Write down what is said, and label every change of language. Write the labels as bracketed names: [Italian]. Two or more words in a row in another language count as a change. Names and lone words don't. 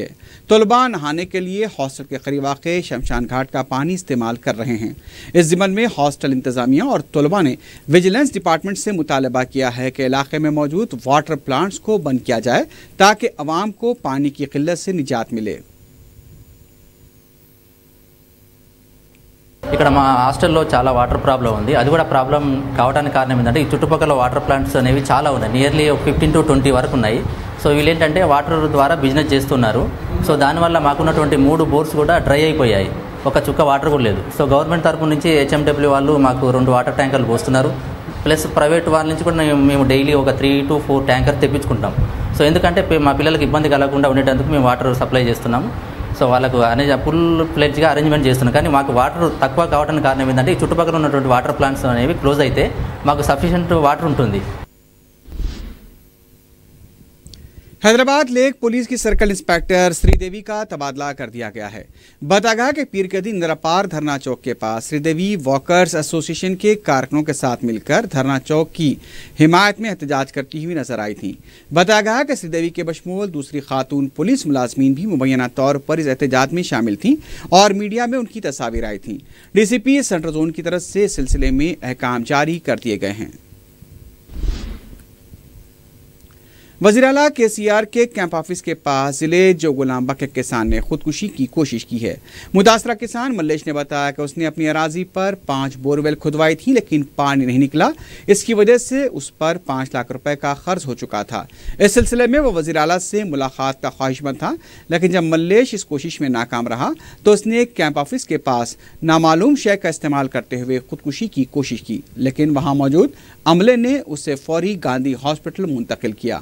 [Urdu] طلباء نہانے کے لیے ہاسٹل کے قریب واقع شمشان گھاٹ کا پانی استعمال کر رہے ہیں۔ اس ضمن میں ہاسٹل انتظامیہ اور طلباء نے [English] ویجیلنس ڈپارٹمنٹ [Urdu] سے مطالبہ کیا ہے کہ علاقے میں موجود [English] واٹر پلانٹس [Urdu] کو بند کیا جائے تاکہ عوام کو پانی کی قلت سے نجات ملے۔ [Telugu] ఇక్కడ మా హాస్టల్లో చాలా [English] water problem [Telugu] ఉంది. అది కూడా ప్రాబ్లం కావడానికి కారణం ఏంటంటే ఈ చుట్టుపక్కల [English] water plants [Telugu] అనేవి చాలా ఉన్నాయి. నియర్లీ 15 to 20 వరకు ఉన్నాయి. సో వీళ్ళు ఏంటంటే వాటర్ ద్వారా బిజినెస్ చేస్తున్నారు. సో దానివల్ల మాకున్నటువంటి 3 బోర్స్ కూడా డ్రై అయిపోయాయి. ఒక చుక్క వాటర్ కూడా లేదు. సో గవర్నమెంట్ తరపు నుంచి హెచ్ఎండబ్ల్యూ వాళ్ళు మాకు 2 [English] water tankers [Telugu] పోస్తున్నారు. ప్లస్ ప్రైవేట్ వాళ్ళ నుంచి కూడా మేము డైలీ ఒక 3 to 4 ట్యాంకర్ తెప్పించుకుంటాం. సో ఎందుకంటే మా పిల్లలకి ఇబ్బంది కలగకుండా ఉండేటందుకు మేము [English] water supply [Telugu] చేస్తున్నాము. సో వాళ్ళకు [English] full fledged arrangement [Telugu] చేస్తున్నాం. కానీ మాకు వాటర్ తక్కువ కావడానికి కారణం ఏంటంటే ఈ చుట్టుపక్కల ఉన్నటువంటి [English] water plants [Telugu] అనేవి క్లోజ్ అయితే మాకు [English] sufficient water [Telugu] ఉంటుంది. [Urdu] حیدرآباد لیک پولیس کی [English] سرکل انسپیکٹر [Urdu] سری دیوی کا تبادلہ کر دیا گیا ہے۔ بتا گیا کہ پیر کے دن نراپار دھرنا چوک کے پاس سری دیوی [English] واکرز ایسوسی ایشن [Urdu] کے کارکنوں کے ساتھ مل کر دھرنا چوک کی حمایت میں احتجاج کرتی ہوئی نظر آئی تھیں۔ بتا گیا کہ سری دیوی کے بشمول دوسری خاتون پولیس ملازمین بھی مبینہ طور پر اس احتجاج میں شامل تھیں اور میڈیا میں ان کی تصاویر آئی تھیں۔ [English] ڈی سی پی سینٹرل زون [Urdu] کی طرف سے اس سلسلے میں احکام جاری کر دیے گئے ہیں۔ وزیر اعلیٰ KCR کے [English] camp office [Urdu] کے پاس ضلعے جو گلام بک کے کسان نے خودکشی کی کوشش کی ہے. متاثرہ کسان ملیش نے بتایا کہ اس نے اپنی اراضی پر 5 بورویل کھدوائی تھی، لیکن پانی نہیں نکلا. اس کی وجہ سے اس پر 5 لاکھ روپے کا خرچ ہو چکا تھا. اس سلسلے میں وہ وزیر اعلیٰ سے ملاقات کا خواہشمند تھا، لیکن جب ملیش اس کوشش میں ناکام رہا تو اس نے [English] camp office [Urdu] کے پاس نامعلوم شے کا استعمال کرتے ہوئے خودکشی کی کوشش کی، لیکن وہاں موجود عملے نے اسے فوری گاندھی ہاسپٹل منتقل کیا.